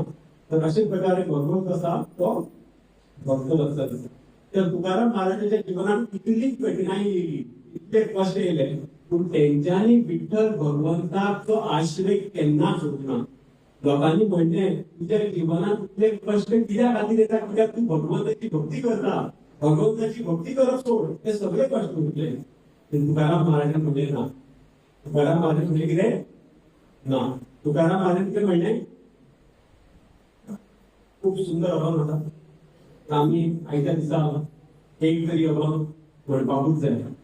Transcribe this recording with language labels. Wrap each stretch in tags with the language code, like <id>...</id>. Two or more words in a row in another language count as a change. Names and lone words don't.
<kok>तर अशे प्रकारे भगवंत आसा तो भक्त वत्सल आसा. तर तुकाराम महाराजाच्या जिवनात कितली कठिनाई येयली इतले कष्ट येयले पूण तेंच्यांनी विठ्ठल भगवंताचो आश्रय केन्ना सोडना. लोकांनी म्हणले तुझ्या जीवनात इतले कष्ट कित्या खातीर येता कित्याक तू भगवंताची भक्ती करता. भगवंताची भक्ती करप सोड ते सगळे कष्ट उरले. तुकाराम महाराजान म्हणले ना. तुकाराम महाराज म्हणले कितें ना. तुकाराम महाराज कितें म्हणले</kok> <mr>खूप सुंदर अभंग होता.</mr> <kok>आम्ही आयच्या दिसा एक तरी अभंग म्हणपाकूच जाय.</kok>